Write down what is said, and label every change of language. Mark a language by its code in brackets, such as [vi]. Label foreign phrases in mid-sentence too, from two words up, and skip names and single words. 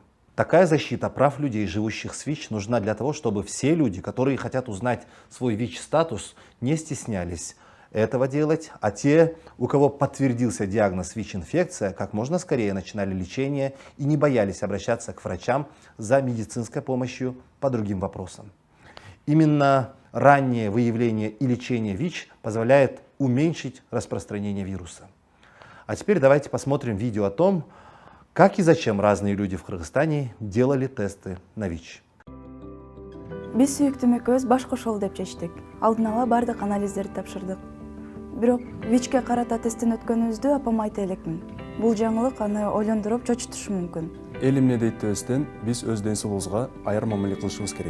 [ru] Такая защита прав людей, живущих с ВИЧ, нужна для того, чтобы все люди, которые хотят узнать свой ВИЧ-статус, не стеснялись этого делать, а те, у кого подтвердился диагноз ВИЧ-инфекция, как можно скорее начинали лечение и не боялись обращаться к врачам за медицинской помощью по другим вопросам. Именно раннее выявление и лечение ВИЧ позволяет уменьшить распространение вируса. А теперь давайте посмотрим видео о том, как и зачем разные люди в Кыргызстане делали тесты на ВИЧ. [ky] Биз сүйүктүм экөөбүз баш кошолу деп чечтик. Алдын ала бардык анализдерди тапшырдык. Бирок ВИЧке карата тесттен өткөнүбүздү апама айта элекмин. Бул жаңылык аны ойлондуруп чочутушу мүмкүн. Эл эмне дейт дебестен, биз өз ден соолугубузга аяр мамиле кылышыбыз керек.